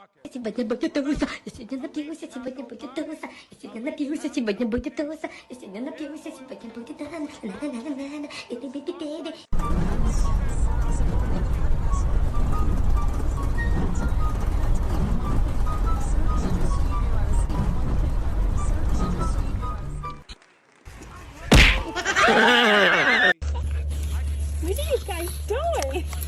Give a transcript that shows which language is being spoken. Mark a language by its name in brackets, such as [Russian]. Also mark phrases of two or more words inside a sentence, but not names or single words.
[Russian] сегодня будет туса. Я сегодня напьюсь, сегодня будет туса. Я сегодня напьюсь, сегодня будет туса. Я сегодня напьюсь, сегодня будет на-на-на-на-на. И-ти-ти-ти-ти. [English] What are you guys doing?